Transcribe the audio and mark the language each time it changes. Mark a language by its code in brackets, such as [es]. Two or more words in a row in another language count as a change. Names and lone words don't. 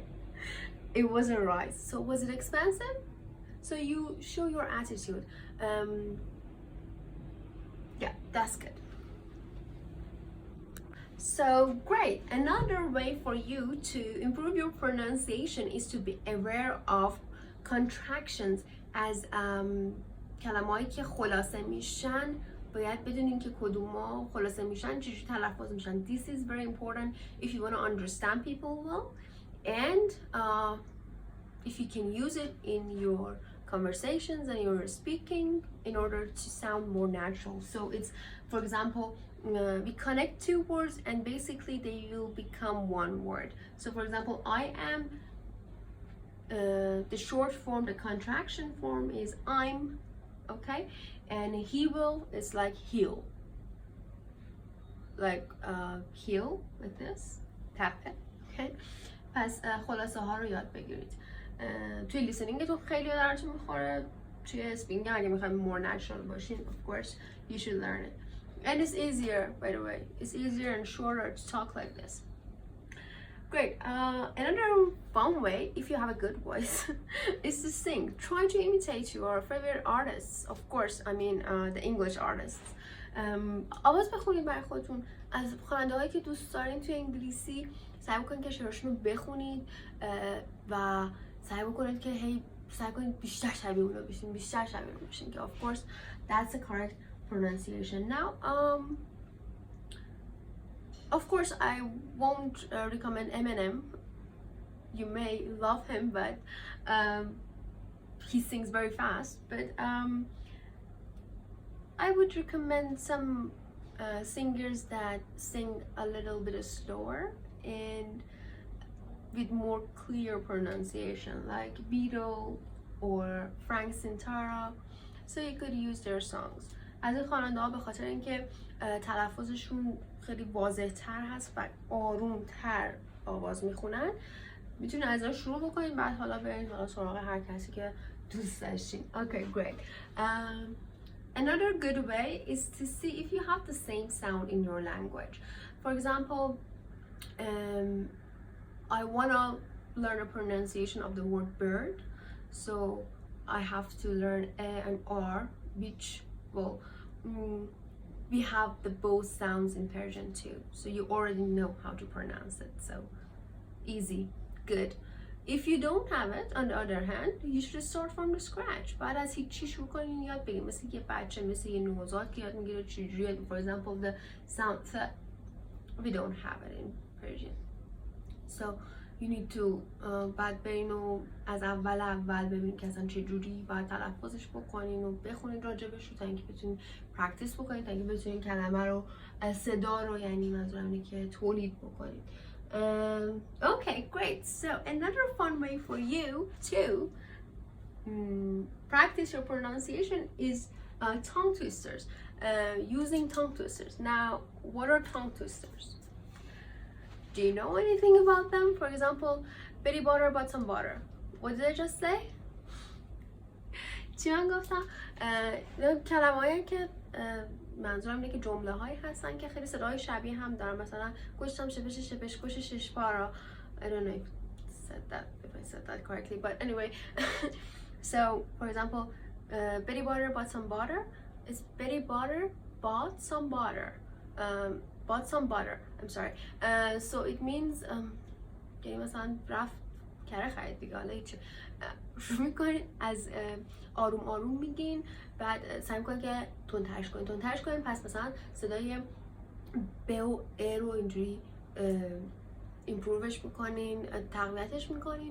[en] It wasn't rise. So was it expensive? So you show your attitude. Yeah, that's good. So great. Another way for you to improve your pronunciation is to be aware of contractions. [fa] از کلمه‌ای که خلاصه میشن باید بدونین که کدوما خلاصه میشن، چجوری تلفظ میشن. [en] This is very important if you want to understand people well, and if you can use it in your conversations and your speaking in order to sound more natural. So it's, for example, we connect two words and basically they will become one word. So for example, I am, the short form, the contraction form is I'm, okay, and he will is like he'll, like he'll, like this, tap it, okay. [fa] پس خلاصه ها رو یاد بگیرید. توی لیسنینگتون خیلی درتون میخوره. توی اسپینگ اگه میخوایم [en] more natural [fa] باشین, [en] of course you should learn it. And it's easier, by the way. It's easier and shorter to talk like this. Great. Another fun way, if you have a good voice, is to sing. Try to imitate your favorite artists. Of course, I mean the English artists. [fa] آواز بخونید برای خودتون. از خواننده‌هایی که دوست دارین توی انگلیسی سعی بکنید که شعرشون رو بخونید و سعی بکنید که سعی کنید بیشتر شبیه اون رو بشین، بیشتر شبیه اون بشین که [en] of course that's the correct pronunciation. Now of course I won't recommend Eminem. You may love him, but he sings very fast. But I would recommend some singers that sing a little bit slower and with more clear pronunciation, like Beatles or Frank Sinatra. So you could use their songs. [fa] از این خواننده ها به خاطر اینکه تلفظشون خیلی واضح تر هست و آروم تر آواز میخونن، میتونید از اون شروع بکنید، بعد حالا برید حالا سراغ هر کسی که دوست داشتین. [en] Okay, great. Another good way is to see if you have the same sound in your language. For example, I want to learn a pronunciation of the word bird, so I have to learn A and R, which, well, we have the both sounds in Persian too, so you already know how to pronounce it, so easy, good. If you don't have it, on the other hand, you should start from the scratch. [fa] بعد از هیچی شروع کنین یاد بگیرین، مثل یه بچه، مثل یه نوزاد که یاد میگیره چجوریه. [en] For example, the sound th, we don't have it in Persian, so you need to [fa] بعد برین و از اول ببینید که اصلا چجوری باید تلفظش بکنین و بخونید راجبش رو تا اینکه بتونین پرکتیس بکنید، تا اینکه بتونین کلمه رو، صدا رو، یعنی منظورم اینه که تولید بکنید. [en] Okay, great. So another fun way for you to practice your pronunciation is tongue twisters. Using tongue twisters. Now, what are tongue twisters? Do you know anything about them? For example, Betty butter, but some butter. What did I just say? [fa] چی من گفتم؟ کلمه هایی که منظورم اینه که جمله هایی هستن که خیلی صدای شبیه هم دارن. مثلا گوشتم شپش گوش شش بارا. [en] I don't know if I said that correctly, but anyway. So, for example, Betty butter, bought some butter. It's Betty butter, bought some butter. Bought some butter. I'm sorry. So it means [fa] یعنی مثلا رفت کره خرید دیگه. حالا هیچ شروع میکنین از آروم آروم میگین، بعد سعی میکنین که تندترش کنین. پس مثلا صدای ب و ا رو اینجوری ایمپرووش میکنین، تقویتش میکنین.